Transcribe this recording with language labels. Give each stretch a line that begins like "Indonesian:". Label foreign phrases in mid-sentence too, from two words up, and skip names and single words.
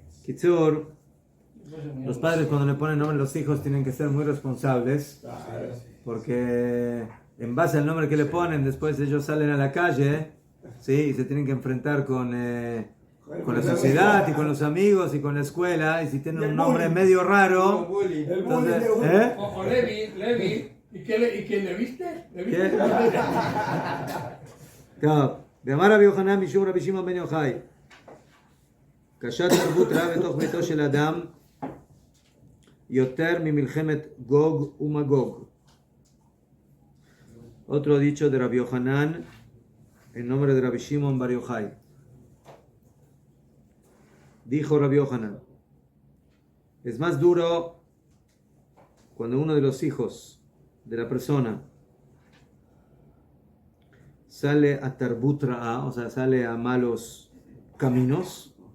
Spanish: Kitsur, los padres cuando le ponen nombre a los hijos tienen que ser muy responsables, porque en base al nombre que le ponen, después ellos salen a la calle, ¿sí? Y se tienen que enfrentar con con la sociedad y con los amigos y con la escuela, y si tiene un nombre medio raro, entonces, ¿eh? O Levi, ¿y quién le viste? ¿Qué?
Hebrew: טוב, ואמר רבי יוחנן משום רבי שמעון בן יוחאי, קשה תרבות רעה בתוך ביתו של אדם יותר ממלחמת גוג ומגוג.
Spanish: Otro dicho de Rabbi Yohanan en nombre de Rabbi Shimon Bar Yochai. Dijo Rabbi Yohanan: es más duro cuando uno de los hijos de la persona sale a
Hebrew: תרבות רעה,
Spanish: o sea, sale a malos caminos.